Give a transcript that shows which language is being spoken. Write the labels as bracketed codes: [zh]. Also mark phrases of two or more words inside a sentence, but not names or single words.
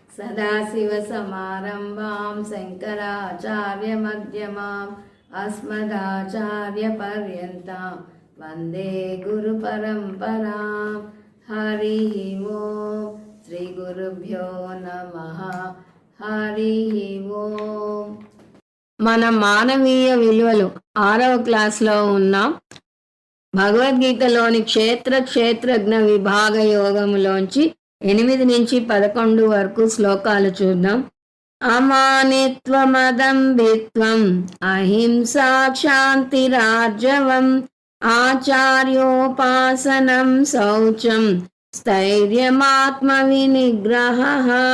[sa] सदाशिवसमारम्भां शङ्कराचार्यमध्यमाम् अस्मदाचार्यपर्यन्तां वन्दे गुरुपरम्परां। हरिः ओं श्रीगुरुभ्यो नमः। हरिः ओं। [te] మన మానవీయ విలువలు 6వ క్లాస్లో ఉన్నాం. భగవద్గీతలోని క్షేత్రజ్ఞ విభాగ యోగములోంచి 8 నుంచి 11 వరకు శ్లోకాలు చూద్దాం. [sa] అమానిత్వమదంభిత్వం అహింసా క్షాంతిరార్జవం ఆచార్యోపాసనం శౌచం స్థైర్యమాత్మ వినిగ్రహః